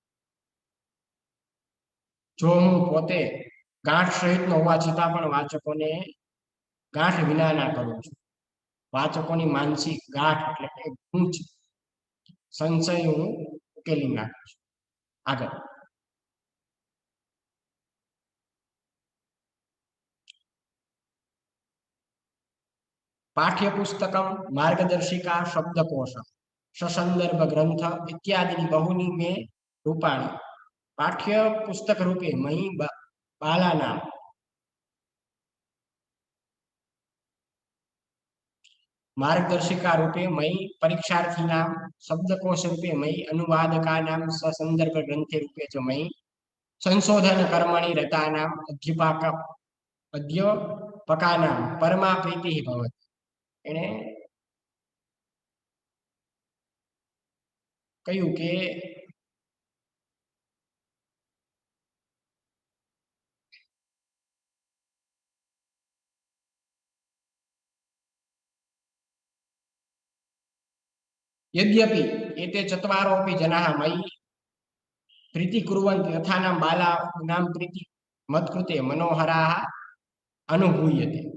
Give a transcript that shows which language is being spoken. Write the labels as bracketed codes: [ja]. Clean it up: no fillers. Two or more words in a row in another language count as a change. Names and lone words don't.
[gu] જો હું પોતે ગાંઠ સહિતનો હોવા છતાં પણ વાચકોને ગાંઠ વિનાના કરું છું. વાચકોની માનસિક ગાંઠ એટલે કે ગૂંચ સંશય હું ઉકેલી નાખું છું. [sa] આગળ पाठ्यपुस्तकं मार्गदर्शिका शब्दकोशं ससंदर्भ ग्रंथ इत्यादि बहुनी में रूपाणी. पाठ्य पुस्तक रूपे मयि बालानां मार्गदर्शिका रूपे मयि परीक्षार्थीनां शब्दकोश रूपे मयि अनुवादकानां ससंदर्भ ग्रंथे रूपे च मयि संशोधन कर्मणि रतानां अध्यापकानां परमा प्रीतिः भवति. [gu] એણે કહ્યું કે [sa] યદ્યપિ એતે ચત્વારોપી જનાઃ મયि પ્રીતિ કુર્વન્તિ તથાનામ બાલા નામ પ્રીતિ મત્કૃતે મનોહરાઃ અનુભૂયતે